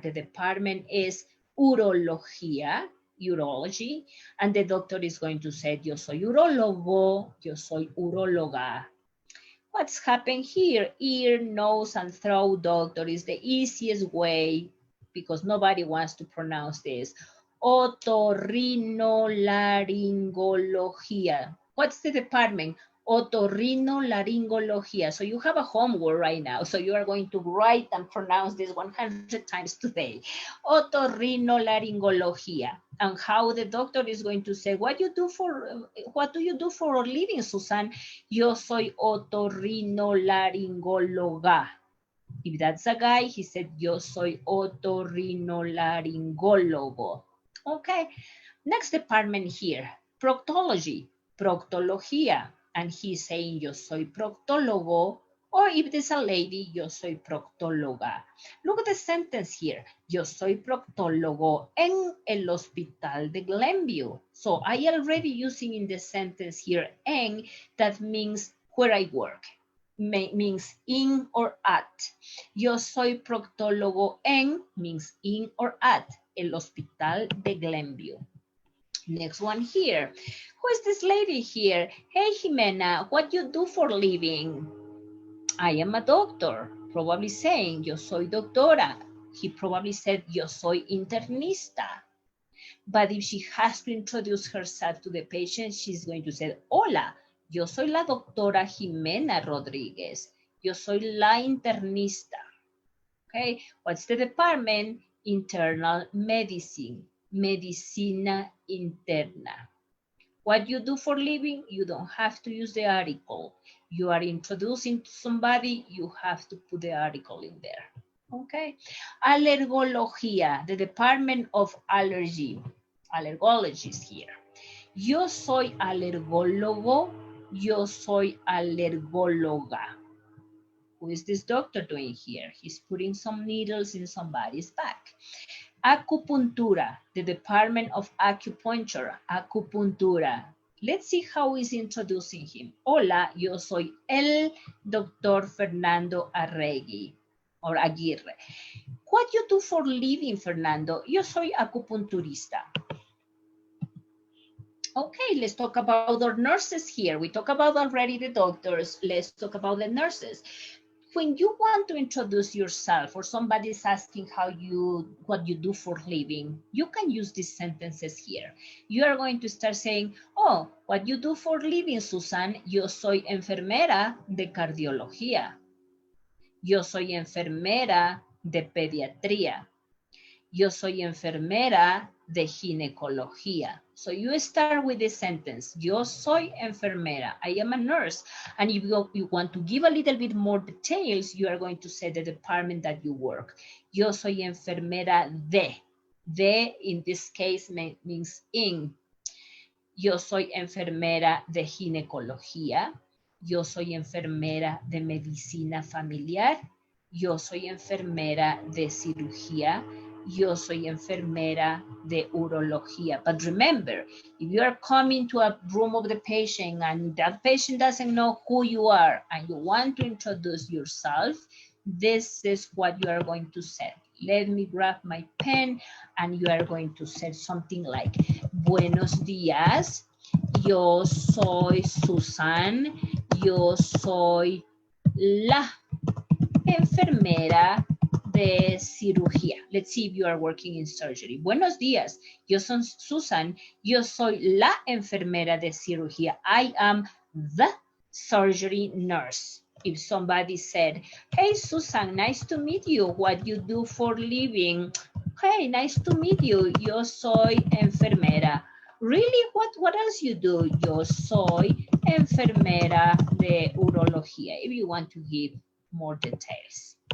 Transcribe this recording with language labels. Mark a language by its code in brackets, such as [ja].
[en] The department is urología, urology, and the doctor is going to say, [es] yo soy urólogo, yo soy uróloga. [en] What's happened here? Ear, nose, and throat doctor is the easiest way because nobody wants to pronounce this. [es] Otorrinolaryngología. [en] What's the department? Otorrinolaryngología. So you have a homework right now. So you are going to write and pronounce this 100 times today. [es] Otorrinolaryngología. [en] And how the doctor is going to say, what do you do for a living, Susan? [es] Yo soy otorrinolaringóloga. [en] If that's a guy, he said, [es] yo soy otorrinolaringólogo. [en] Okay, next department here, proctology, proctología. And he's saying, [es] yo soy proctólogo. [en] Or if there's a lady, [es] yo soy proctóloga. [en] Look at the sentence here. [es] Yo soy proctólogo en el hospital de Glenview. [en] So I already using in the sentence here en, that means where I work. Means in or at. [es] Yo soy proctólogo en [en] means in or at [es] el hospital de Glenview. [en] Next one here. Who is this lady here? Hey, Jimena, what you do for living? I am a doctor. Probably saying, [es] yo soy doctora. [en] He probably said, [es] yo soy internista. [en] But if she has to introduce herself to the patient, she's going to say, [es] hola, yo soy la doctora Jimena Rodríguez. Yo soy la internista. [en] Okay, what's the department? Internal medicine, [es] medicina interna. [en] What you do for living, you don't have to use the article. You are introducing to somebody, you have to put the article in there. Okay, alergología, the department of allergy, allergologist here. [es] Yo soy alergólogo, yo soy alergóloga. [en] Who is this doctor doing here? He's putting some needles in somebody's back. Acupuntura, the department of acupuncture, acupuntura. Let's see how he's introducing him. [es] Hola, yo soy el doctor Fernando Arregui, or Aguirre. [en] What you do for living, Fernando? [es] Yo soy acupunturista. [en] Okay, let's talk about our nurses here. We talk about already the doctors. Let's talk about the nurses. When you want to introduce yourself or somebody is asking what you do for living, you can use these sentences here. You are going to start saying, oh, what you do for living, Susan? [es] Yo soy enfermera de cardiología. Yo soy enfermera de pediatría. Yo soy enfermera de ginecología. [en] So you start with the sentence, [es] yo soy enfermera, [en] I am a nurse. And if you want to give a little bit more details, you are going to say the department that you work. [es] Yo soy enfermera de. [en] De, in this case, means in. [es] Yo soy enfermera de ginecología. Yo soy enfermera de medicina familiar. Yo soy enfermera de cirugía. Yo soy enfermera de urología. [en] But remember, if you are coming to a room of the patient and that patient doesn't know who you are and you want to introduce yourself, this is what you are going to say. Let me grab my pen and you are going to say something like, [es] buenos días, yo soy Susan, yo soy la enfermera de cirugía. [en] Let's see if you are working in surgery. [es] Buenos días, yo soy Susan, yo soy la enfermera de cirugía. [en] I am the surgery nurse. If somebody said, hey Susan, nice to meet you, what you do for living? Hey, nice to meet you, [es] yo soy enfermera. [en] Really, what else you do? [es] Yo soy enfermera de urología, [en] if you want to give more details.